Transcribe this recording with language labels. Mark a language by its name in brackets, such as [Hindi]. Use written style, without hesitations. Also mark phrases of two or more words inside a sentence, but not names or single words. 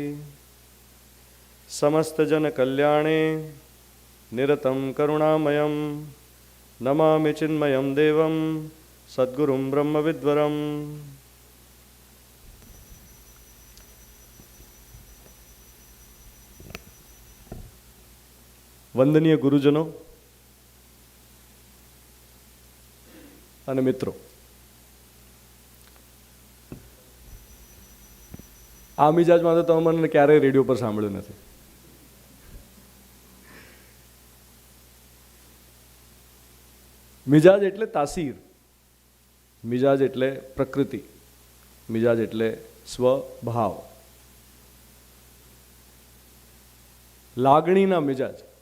[Sanskrit] समस्त जन कल्याणे निरतं करुणामयं नमामि चिन्मयं देवं सद्गुरुं ब्रह्मविद्वरम्। [Hindi] वंदनीय गुरुजनों [Gujarati] અને મિત્રો, આ મિજાજમાં તો તમે મને ક્યારેય રેડિયો પર સાંભળ્યું નથી. મિજાજ એટલે તાસીર, મિજાજ એટલે પ્રકૃતિ, મિજાજ એટલે સ્વભાવ, લાગણીના મિજાજ.